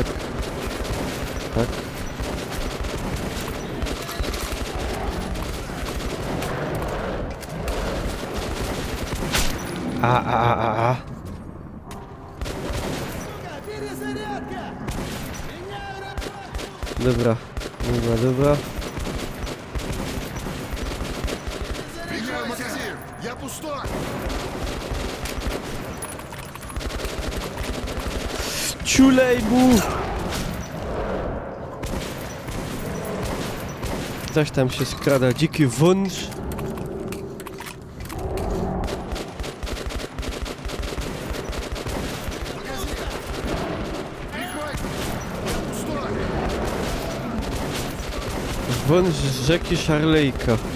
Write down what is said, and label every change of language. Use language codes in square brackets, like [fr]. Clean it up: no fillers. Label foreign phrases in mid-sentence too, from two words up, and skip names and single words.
[pl] Tak. A. Dobra. [ru] Меняю магазин! Я пустой! [pl] Ciulej mu! Coś tam się skrada, dziki wąż. Wąż z rzeki Szarlejka.